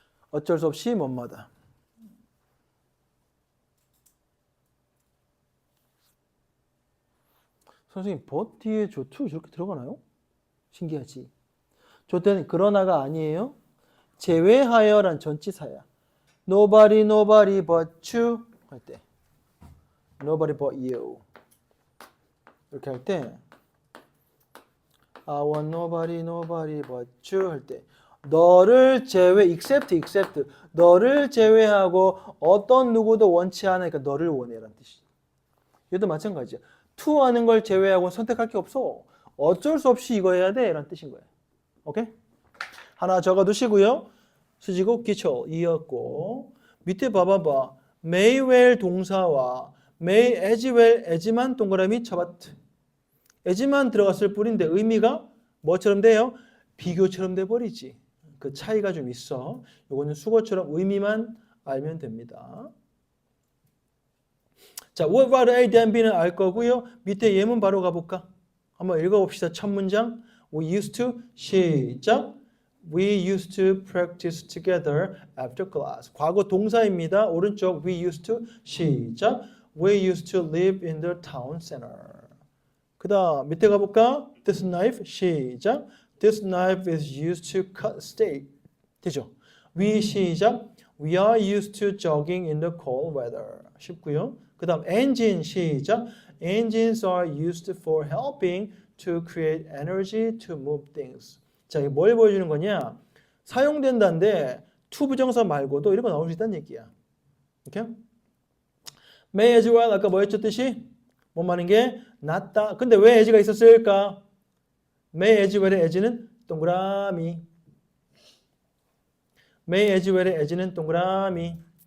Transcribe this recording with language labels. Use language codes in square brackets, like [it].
[ko] 어쩔 수 없이 뭐뭐하다. 선생님, but 뒤에 저 to 저렇게 들어가나요? 신기하지? 저 때는 그러나가 아니에요. 제외하여란 전치사야. [en] Nobody, nobody but you [ko] 할 때. [en] Nobody but you. [ko] 이렇게 할 때 [en] I want nobody, nobody but you [ko] 할 때 너를 제외, except. 너를 제외하고 어떤 누구도 원치 않으니까 너를 원해라는 뜻이지. 얘도 마찬가지야. to 하는 걸 제외하고 선택할 게 없어. 어쩔 수 없이 이거 해야 돼 라는 뜻인 거야. 오케이? 하나 적어두시고요. 수지고 기초 이었고 밑에 봐봐봐. may well 동사와 may as well as만 동그라미 쳐봤트. as만 들어갔을 뿐인데 의미가 뭐처럼 돼요? 비교처럼 돼버리지. 그 차이가 좀 있어. 요거는 수거처럼 의미만 알면 됩니다. 자, what, what, a, then, b는 알 거고요. 밑에 예문 바로 가볼까? 한번 읽어봅시다. 첫 문장. [en] We used to, [ko] 시작. [en] We used to practice together after class. [ko] 과거 동사입니다. 오른쪽 [en] we used to, [ko] 시작. [en] We used to live in the town center. [ko] 그 다음 밑에 가볼까? [en] This knife, [ko] 시작. [en] This knife is used to cut steak. [ko] 되죠? We, 시작. [en] We are used to jogging in the cold weather. [ko] 쉽고요. 그 다음 engine, 시작. [en] Engines are used for helping to create energy to move things. [ko] 자, 이게 뭘 보여주는 거냐? 사용된다는데 to 부정사 말고도 이런 거 나올 수 있다는 얘기야. 이렇게? May as well 아까 뭐였죠 뜻이? 뭐 말하는 게 낫다. 근데 왜 as가 있었을까? May as well의 as는 동그라미. May as well의 as는 동그라미.